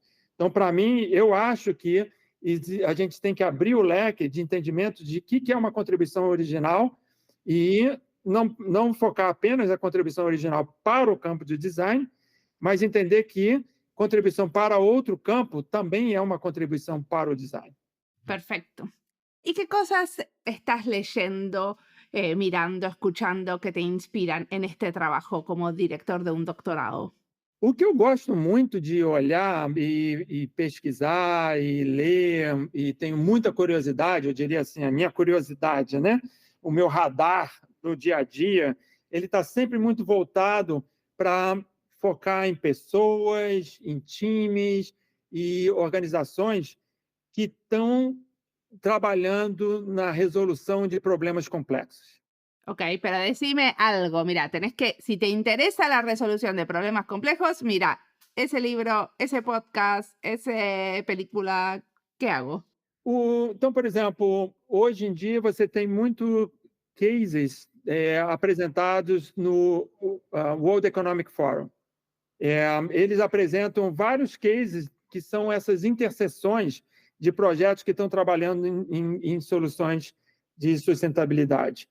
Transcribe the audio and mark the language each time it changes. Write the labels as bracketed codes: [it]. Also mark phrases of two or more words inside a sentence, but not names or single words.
[pt] Então, para mim, eu acho que a gente tem que abrir o leque de entendimento de o que é uma contribuição original e não focar apenas a contribuição original para o campo de design, mas entender que contribuição para outro campo também é uma contribuição para o design. [es] Perfecto. ¿Y qué cosas estás leyendo, mirando, escuchando que te inspiran en este trabajo como director de un doctorado? [pt] O que eu gosto muito de olhar e pesquisar e ler, e tenho muita curiosidade, eu diria assim, a minha curiosidade, né? O meu radar do dia a dia, ele está sempre muito voltado para focar em pessoas, em times e organizações que estão trabalhando na resolução de problemas complexos. [es] Ok, pero decime algo, mira, si te interesa la resolución de problemas complejos, mira, ese libro, ese podcast, esa película, ¿qué hago? [pt] Então, por exemplo, hoje em dia você tem muito cases apresentados no World Economic Forum. Eles apresentam vários cases que são essas interseções de projetos que estão trabalhando em soluções de sustentabilidade.